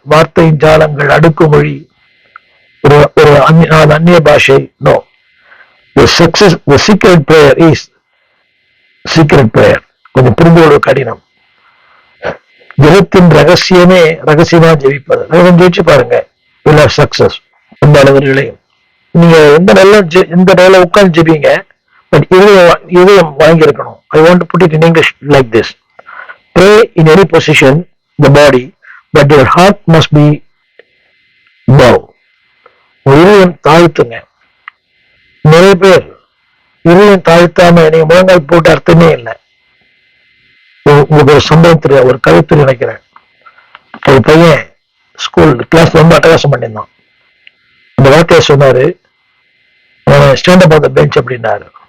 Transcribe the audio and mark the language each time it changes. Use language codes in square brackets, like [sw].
[ta] வார்த்தையின் ஜாலங்கள், அடுக்குமொழி, ஒரு அந்நிய பாஷை. [en] No, the secret prayer is secret prayer. [ta] கொஞ்சம் புரிந்து கொள்ள கடினம். ஜெபத்தின் ரகசியமே ரகசியமா ஜெபிப்பது. ஜெயிச்சு பாருங்க, [en] will have success. [ta] அந்த அளவுகளே நீங்க எந்த நிலையில உட்கார்ந்து ஜெபிங்க, பட் இதயம் வாங்கி இருக்கணும். [en] I want to put it in English like this. Pray in any position, the body, but your heart must be bow. [ta] இதயம் தாழ்த்துங்க. நிறைய பேர் இதயம் தாழ்த்தாம நீங்க முழங்கால் போட்டு அர்த்தமே இல்லை. உங்களுக்கு ஒரு சம்பவம் தெரியாது, ஒரு கருத்து நினைக்கிறேன். ஒரு பையன் ஸ்கூல் கிளாஸ்ல ரொம்ப அட்டகாசம் பண்ணியிருந்தான். அந்த வார்த்தையை சொன்னாரு, [en] stand up on the bench [ta] அப்படின்னாரு.